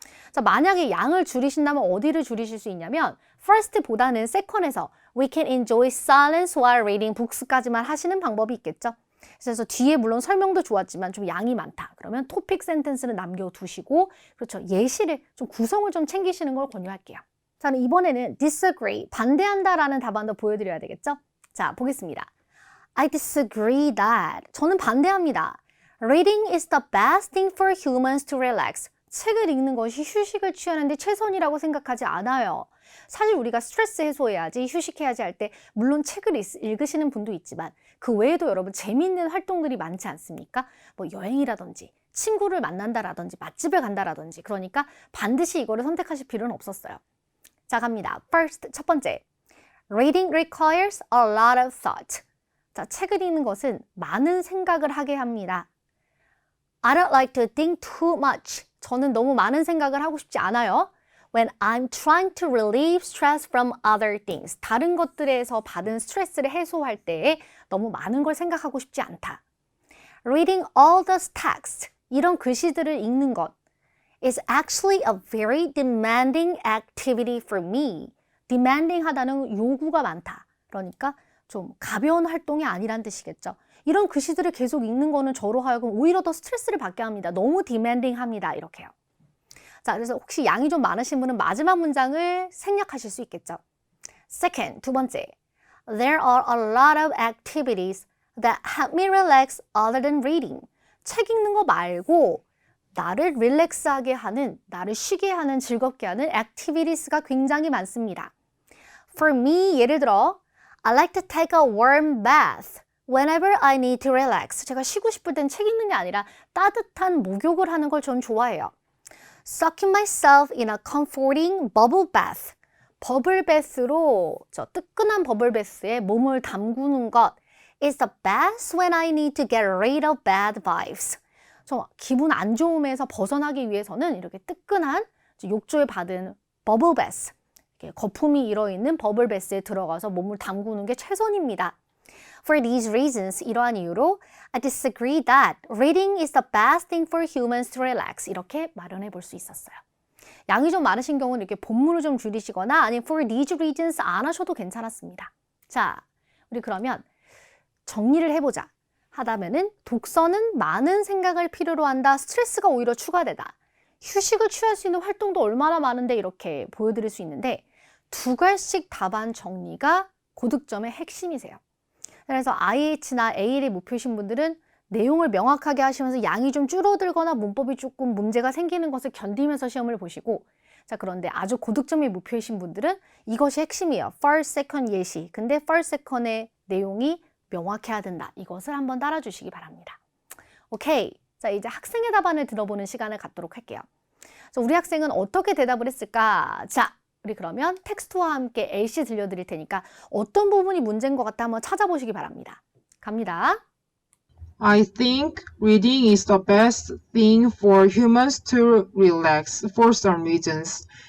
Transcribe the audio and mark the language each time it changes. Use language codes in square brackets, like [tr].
[ko] 자, 만약에 양을 줄이신다면 어디를 줄이실 수 있냐면 first보다는 second에서 [en] we can enjoy silence while reading books [ko] 까지만 하시는 방법이 있겠죠. 그래서 뒤에 물론 설명도 좋았지만 좀 양이 많다. 그러면 토픽 센텐스는 남겨두시고 그렇죠. 예시를 좀 구성을 좀 챙기시는 걸 권유할게요. 자, 이번에는 disagree, 반대한다라는 답안도 보여드려야 되겠죠. 자, 보겠습니다. [en] I disagree that. [ko] 저는 반대합니다. [en] Reading is the best thing for humans to relax. [ko] 책을 읽는 것이 휴식을 취하는 데 최선이라고 생각하지 않아요. 사실 우리가 스트레스 해소해야지, 휴식해야지 할 때 물론 책을 읽으시는 분도 있지만 그 외에도 여러분 재미있는 활동들이 많지 않습니까? 여행이라든지 친구를 만난다라든지 맛집에 간다라든지 그러니까 반드시 이거를 선택하실 필요는 없었어요. 자, 갑니다. [en] First, [ko] 첫 번째. [en] Reading requires a lot of thought. [ko] 자, 책을 읽는 것은 많은 생각을 하게 합니다. [en] I don't like to think too much. [ko] 저는 너무 많은 생각을 하고 싶지 않아요. [en] When I'm trying to relieve stress from other things. [ko] 다른 것들에서 받은 스트레스를 해소할 때 너무 많은 걸 생각하고 싶지 않다. [en] reading all the text, [ko] 이런 글씨들을 읽는 것 [en] is actually a very demanding activity for me. [ko] demanding 하다는 요구가 많다. 그러니까 좀 가벼운 활동이 아니란 뜻이겠죠. 이런 글씨들을 계속 읽는 거는 저로 하여금 오히려 더 스트레스를 받게 합니다. 너무 demanding 합니다. 이렇게요. 자, 그래서 혹시 양이 좀 많으신 분은 마지막 문장을 생략하실 수 있겠죠. [en] Second, [ko] 두 번째. [en] There are a lot of activities that help me relax other than reading. [ko] 책 읽는 거 말고 나를 릴렉스하게 하는, 나를 쉬게 하는, 즐겁게 하는 activities가 굉장히 많습니다. [en] For me, [ko] 예를 들어 [en] I like to take a warm bath whenever I need to relax. [ko] 제가 쉬고 싶을 땐 책 읽는 게 아니라 따뜻한 목욕을 하는 걸 전 좋아해요. [en] Soaking myself in a comforting bubble bath. [ko] 버블베스로 저 뜨끈한 버블베스에 몸을 담그는 것 [en] is the best when I need to get rid of bad vibes. [ko] 좀 기분 안 좋음에서 벗어나기 위해서는 이렇게 뜨끈한 욕조에 받은 버블베스, 거품이 일어있는 버블베스에 들어가서 몸을 담그는 게 최선입니다. [en] For these reasons, [ko] 이러한 이유로 [en] I disagree that reading is the best thing for humans to relax. [ko] 이렇게 마련해 볼 수 있었어요. 양이 좀 많으신 경우는 이렇게 본문을 좀 줄이시거나 아니면 [en] for these reasons [ko] 안 하셔도 괜찮았습니다. 자, 우리 그러면 정리를 해보자. 하다면은 독서는 많은 생각을 필요로 한다. 스트레스가 오히려 추가되다. 휴식을 취할 수 있는 활동도 얼마나 많은데 이렇게 보여드릴 수 있는데 두 갈씩 답안 정리가 고득점의 핵심이세요. 그래서 IH나 AL의 목표이신 분들은 내용을 명확하게 하시면서 양이 좀 줄어들거나 문법이 조금 문제가 생기는 것을 견디면서 시험을 보시고 자 그런데 아주 고득점의 목표이신 분들은 이것이 핵심이에요. [en] First, second 예시. [ko] 근데 first, second의 내용이 명확해야 된다. 이것을 한번 따라주시기 바랍니다. 오케이. 자, 이제 학생의 답안을 들어보는 시간을 갖도록 할게요. 자, 우리 학생은 어떻게 대답을 했을까? 자, 우리 그러면 텍스트와 함께 A씨 들려드릴 테니까 어떤 부분이 문제인 것 같다 한번 찾아보시기 바랍니다. 갑니다. [en] I think reading is the best thing for humans to relax for some reasons.